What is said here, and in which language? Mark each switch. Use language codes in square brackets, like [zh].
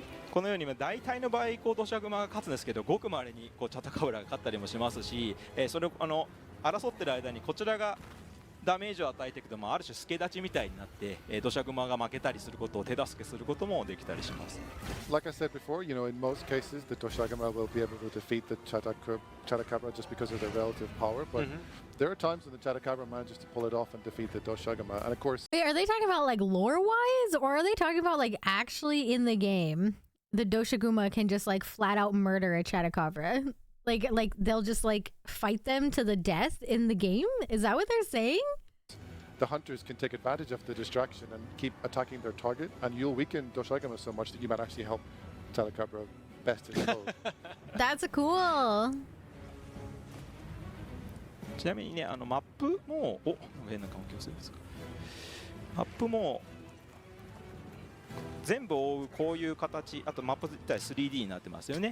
[ja] このように大体の場合土砂熊が勝つんですけど、ごくまれにチャタカブラが勝ったりもしますし、それを争ってる間にこちらがダメージを与えていくと、ある種助立ちみたいになって、土砂熊が負けたりすることを手助けすることもできたりします。 [en] Like I said before, in most cases, the Doshagama will be able to defeat the Chatakabra just because of their relative power, but there are times when the Chatakabra manages to pull it off and defeat the Doshagama, and of course... Wait, are they talking about like lore-wise, or are they talking about like actually in the game, the Doshaguma can just like flat out murder a Chatakabra? Like they'll just like fight them to the death in the game? Is that what they're saying? The hunters can take advantage of the distraction and keep attacking their target, and you'll weaken Doshagama so much that you might actually help Chatakabra best his foe. That's cool. [ja] ちなみにね、マップも、変な環境性ですか。マップも全部覆うこういう形、あとマップ自体 3D になってますよね。